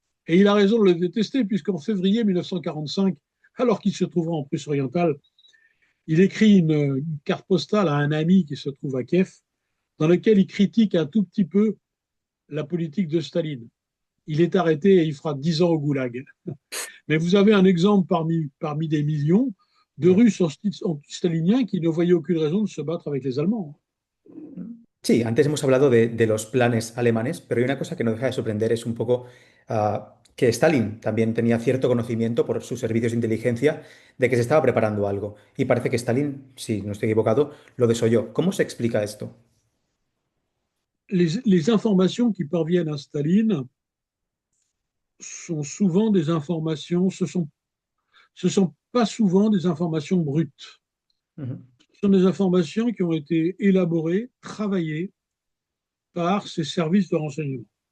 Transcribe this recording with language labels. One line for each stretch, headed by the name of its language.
French: Et il a raison de le détester, puisqu'en février 1945, alors qu'il se trouvait en Prusse orientale, il écrit une carte postale à un ami qui se trouve à Kiev, dans lequel il critique un tout petit peu la politique de Staline. Il est arrêté et il fera 10 ans au goulag. Mais vous avez un exemple parmi des millions de
Spanish: Ya.
French: Russes anti-staliniens qui ne voyaient aucune raison de se battre avec les Allemands.
Spanish: Sí, antes hemos hablado de los planes alemanes, pero hay una cosa que no deja de sorprender, es un poco que Stalin también tenía cierto conocimiento por sus servicios de inteligencia de que se estaba preparando algo. Y parece que Stalin, si no estoy equivocado, lo desoyó. ¿Cómo se explica esto?
French: Les informations qui parviennent à Staline sont souvent des informations, ce sont pas souvent des informations brutes. Ujú, Ce sont des informations qui ont été élaborées, travaillées par ces services de renseignement.